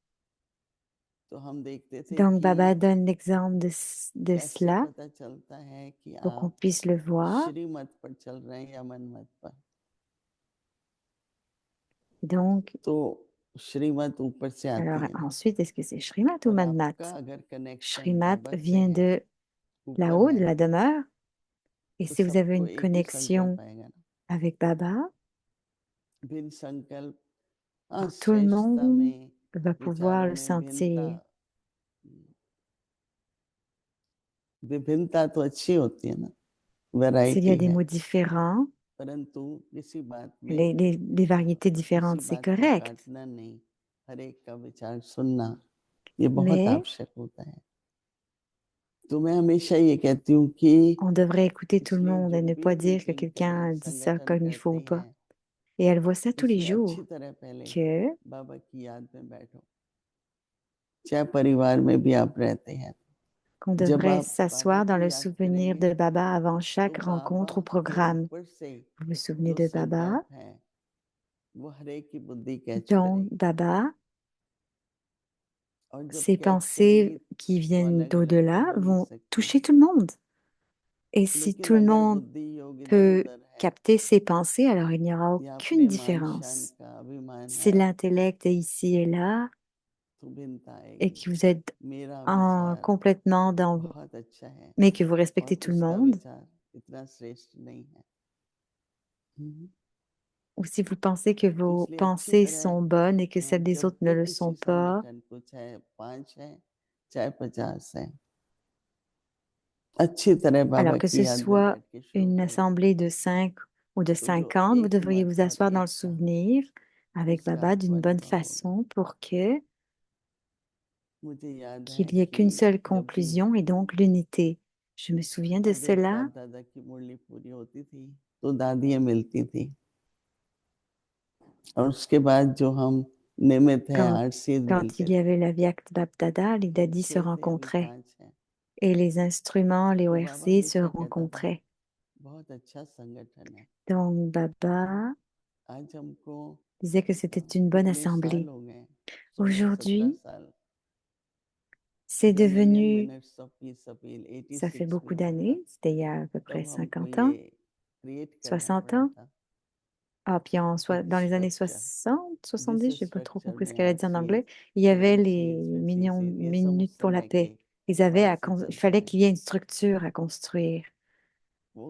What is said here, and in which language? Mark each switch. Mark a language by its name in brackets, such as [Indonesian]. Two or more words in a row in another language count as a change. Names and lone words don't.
[French] Donc Baba donne l'exemple de cela pour qu'on puisse le voir. Donc, alors ensuite, est-ce que c'est Shrimat ou Manmat? Shrimat vient de [Hindi] ऊपर [French] là-haut de [Hindi] है, [French] la demeure. Et [Hindi] तो [French] si vous avez [Hindi] सबको [French] une [Hindi] एक ही संकल्प [French] connexion [Hindi] आएगा ना, [French] avec Baba, [Hindi] भिन्न संकल्प, हाँ, [French] alors tout le [Hindi] श्रेष्ठता [French] monde [Hindi] में, [French] va pouvoir [Hindi] विचारों [French] le [Hindi] में भिन्नता, [French] sentir. [Hindi] विभिन्नता तो अच्छी होती है ना, [French] S'il y a [Hindi] वैरायटी [French] des [Hindi] है, [French] mots différents, [Hindi] परंतु किसी बात में [French] les variétés [Hindi] किसी [French] différentes, c'est [Hindi] बात को [French] correct. [Hindi] काटना नहीं, हर एक का विचार सुनना, ये बहुत [French] Mais [Hindi] आवश्यक होता है। तो मैं हमेशा ये कहती हूँ कि [French] on devrait écouter tout le [Hindi] इसलिए [French] monde [Hindi] जो [French] et ne [Hindi] भी [French] pas dire que [Hindi] मीटिंग करें, [French] quelqu'un dit ça [Hindi] संगठन [French] comme il faut [Hindi] करते [French] ou pas. [Hindi] हैं, [French] Et elle voit ça tous les [Hindi] उसमें अच्छी [French] jours, [Hindi] तरह पहले [French] que [Hindi] बाबा की याद में बैठो, चाहे परिवार में भी आप रहते हैं, [French] qu'on [Hindi] जब [French] devrait [Hindi] आप बाबा [French] s'asseoir dans [Hindi] की [French] le [Hindi] याद [French] souvenir [Hindi] करेंगे [French] de Baba avant [Hindi] तो [French] chaque [Hindi] बाबा [French] rencontre ou [Hindi] के [French] programme. [Hindi] ऊपर से [French] Vous vous souvenez [Hindi] जो [French] de Baba? [Hindi] संकल्प है वो हर एक की बुद्धि कैच [French] Donc, [Hindi] करेगी, [French] Baba, [Hindi] और जब [French] ces [Hindi] कैच करेगी [French] pensées qui [Hindi] तो [French] viennent [Hindi] अलग अलग तो [French] d'au-delà [Hindi] हो नहीं [French] vont [Hindi] सकती, [French] toucher tout le monde. Et si [Hindi] लेकिन [French] tout le [Hindi] अगर [French] monde [Hindi] बुद्धि योग इधर [French] peut [Hindi] उधर है [French] capter ces pensées, alors il n'y aura [Hindi] या [French] aucune [Hindi] अपने मान शान [French] différence. [Hindi] का अभिमान [French] Si [Hindi] है [French] l'intellect est ici et là, [Hindi] तो भिन्नता [French] et [Hindi] आएगी। [French] que vous êtes [Hindi] मेरा विचार [French] complètement dans, [Hindi] बहुत अच्छा है [French] mais que vous [Hindi] और [French] respectez tout le [Hindi] उसका [French] monde, [Hindi] विचार इतना श्रेष्ठ नहीं है। [French] ou si vous pensez que [Hindi] तो [French] vos [Hindi] इसलिए अच्छी [French] pensées [Hindi] तरह [French] sont bonnes et que celles des [Hindi] जब [French] autres ne [Hindi] भी [French] le [Hindi] किसी [French] sont pas, [Hindi] संगठन को, चाहे 5 है चाहे 50 है, अच्छी तरह [French] alors [Hindi] बाबा [French] que [Hindi] की [French] ce [Hindi] याद में [French] soit [Hindi] बैठ के शुरू [French] une [Hindi] करो, [French] assemblée de 5 ou de [Hindi] तो जो [French] 50, vous [Hindi] एक [French] devriez [Hindi] मत [French] vous [Hindi] और [French] asseoir dans le [Hindi] एकता, [French] souvenir avec [Hindi] उसका [French] Baba d'une bonne [Hindi] अनुभव होगा। [French] façon pour que [Hindi] मुझे याद है [French] qu'il n'y ait [Hindi] कि [French] qu'une seule [Hindi] जब भी [French] conclusion et donc l'unité. Je me souviens de [Hindi] अगर [French] cela [Hindi] बाप दादा की मुरली पूरी होती थी तो दादियाँ मिलती थी, और उसके बाद जो हम नियमित हैं [French] quand, [Hindi] 8 [French] quand [Hindi] मिलते [French] il y [Hindi] थे, [French] avait la Viakt Bapdada, les [Hindi] अब [French] dadis se [Hindi] 6 थे अभी [French] rencontraient [Hindi] 5 हैं, [French] et les instruments, les [Hindi] तो बाबा [French] ORC se [Hindi] हमेशा कहता था [French] rencontraient. [Hindi] बहुत अच्छा संगठन है। [French] Donc Baba [Hindi] आज हमको [French] disait que c'était une bonne [Hindi] कितने साल [French] assemblée. [Hindi] हो गए, 16-17 [French] Aujourd'hui, [Hindi] साल, [French] c'est [Hindi] जब मिलियन [French] devenu, [English] minutes of peace appeal [French] ça fait [Hindi] 86 में [French] beaucoup [Hindi] हुआ था, [French] d'années, c'était il y a à peu près [Hindi] तब हमको [French] 50 [Hindi] ये [French] ans, [Hindi] क्रिएट करना [French] 60 [Hindi] पड़ा [French] ans. [Hindi] था, [French] Ah, puis [Hindi] एक [French] dans les années [Hindi] स्ट्रक्चर, [French] 60, 70, [Hindi] जिस [French] je sais pas trop [Hindi] स्ट्रक्चर [French] compris ce [Hindi] में [French] qu'elle a [Hindi] आज [French] dit en [Hindi] ये [French] anglais, il y avait les [Hindi] CRCs, [French] millions, [Hindi] FCCs, ये सब [French] minutes [Hindi] उस [French] pour la [Hindi] समय के [French] paix. Ils avaient [Hindi] बाद से [French] il [Hindi] चलते [French] fallait [Hindi] हैं। [French] qu'il y ait une structure à construire [Hindi] वो